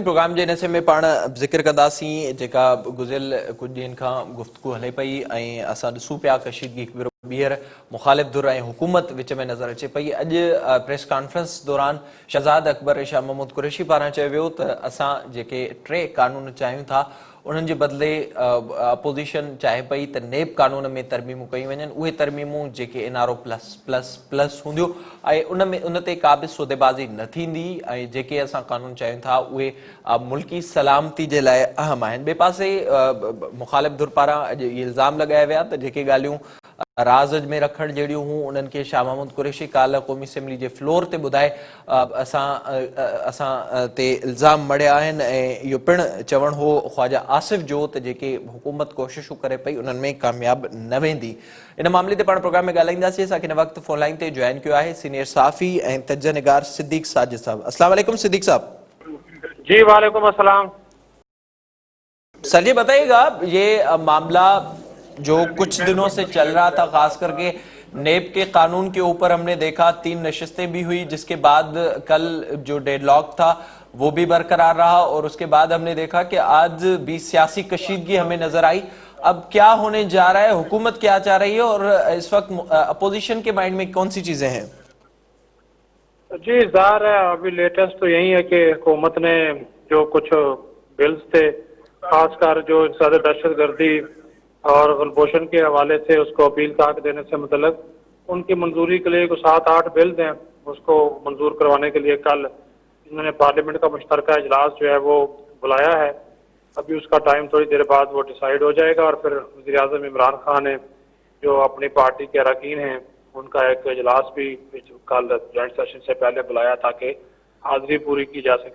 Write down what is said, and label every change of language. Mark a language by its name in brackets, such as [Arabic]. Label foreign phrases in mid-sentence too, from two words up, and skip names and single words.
[Sindhi] प्रोग्राम जे हिस्से में पाण ज़िक्र कंदासीं जेका गुज़िरियल कुझु ॾींहंनि खां गुफ़्तगू हले पई ऐं असां ॾिसूं पिया कशीदगी हिकु भेरो ॿीहर मुखालिफ धुर ऐं हुकूमत विच में नज़र अचे पई। अॼु [English] press conference [Sindhi] दौरान शहज़ाद अकबर ऐं शाह महमूद कुरैशी पारां चयो वियो त असां जेके 3 कानून चाहियूं था उन्हनि जे बदिले अपोजिशन चाहे पई त नेब कानून में तरमीमूं कयूं वञनि। उहे तरमीमूं जेके NRO [English] plus plus plus [Sindhi] हूंदियूं ऐं उन ते का बि सौदेबाज़ी न थींदी ऐं जेके असां कानून चाहियूं था उहे मुल्की सलामती जे लाइ अहम आहिनि। ॿिए पासे मुखालिफ धुर पारां अॼु इहे इल्ज़ाम लॻाया विया त जेके ॻाल्हियूं राज़ में रखण जहिड़ियूं हूं उन्हनि खे शाह महमूद कुरैशी काल्ह क़ौमी असेंबली जे फ्लोर ते ॿुधाए असां ते इल्ज़ाम मढ़िया आहिनि ऐं इहो पिणु चवणु हो ख्वाजा आसिफ जो त जेके हुकूमत कोशिशूं करे पई उन्हनि में कामयाब न वेंदी। इन मामले ते पाण प्रोग्राम में ॻाल्हाईंदासीं। असांखे हिन वक़्तु [English] phone line [Sindhi] ते जॉइन कयो आहे सीनियर सहाफ़ी ऐं तज्ज़िया निगार सिद्दीक़ साजिद साहब। [Arabic] السلام علیکم [Sindhi] सिद्दीक़ साहब। जी [Arabic] وعلیکم السلام. [Urdu] سر جی بتائیے گا، یہ معاملہ جو کچھ دنوں سے چل رہا تھا، خاص کر کے نیب کے قانون کے اوپر ہم نے دیکھا 3 نشستیں بھی ہوئی، جس کے بعد کل جو ڈیڈلاک تھا وہ بھی برقرار رہا اور اس کے بعد ہم نے دیکھا کہ آج بھی سیاسی کشیدگی ہمیں نظر آئی. اب کیا ہونے جا رہا ہے، حکومت کیا چاہ رہی ہے اور اس وقت اپوزیشن کے مائنڈ میں کون سی چیزیں ہیں? جی ظاہر ہے ابھی لیٹسٹ تو یہی ہے کہ حکومت نے جو کچھ بلز تھے، خاص کر جو انسداد دہشت گردی اور کلبھوشن کے حوالے سے اس کو اپیل کا حق دینے سے متعلق ان کی منظوری کے لیے 7-8 بلز ہیں، اس کو منظور کروانے کے لیے کل انہوں نے پارلیمنٹ کا مشترکہ اجلاس جو ہے وہ بلایا ہے. ابھی اس کا ٹائم تھوڑی دیر بعد وہ ڈیسائیڈ ہو جائے گا، اور پھر وزیر اعظم عمران خان نے جو اپنی پارٹی کے اراکین ہیں ان کا ایک اجلاس بھی کل [English] جوائنٹ سیشن [Urdu] سے پہلے بلایا تاکہ حاضری پوری کی جا سکے.